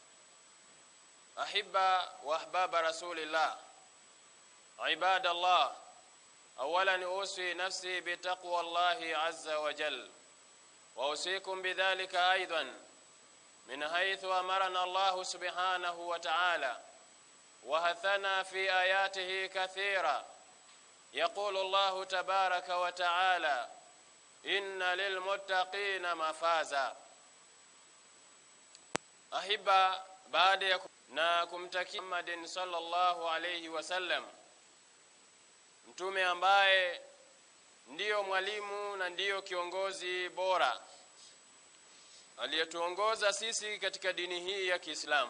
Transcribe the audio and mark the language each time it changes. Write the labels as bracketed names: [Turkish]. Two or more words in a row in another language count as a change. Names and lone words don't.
[Arabic] أحبة وأحباب رسول الله، عباد الله، أولا أوصي نفسي بتقوى الله عز وجل، وأوصيكم بذلك أيضا من حيث أمرنا الله سبحانه وتعالى وحثنا في آياته كثيرا. يقول الله تبارك وتعالى: إن للمتقين مفازا. أحبة، [Swahili] baada na kumtakia Muhammad [Arabic] صلى الله عليه وسلم, [Swahili] mtume ambaye ndiyo mwalimu na ndiyo kiongozi bora aliyetuongoza sisi katika dini hii ya Kiislamu.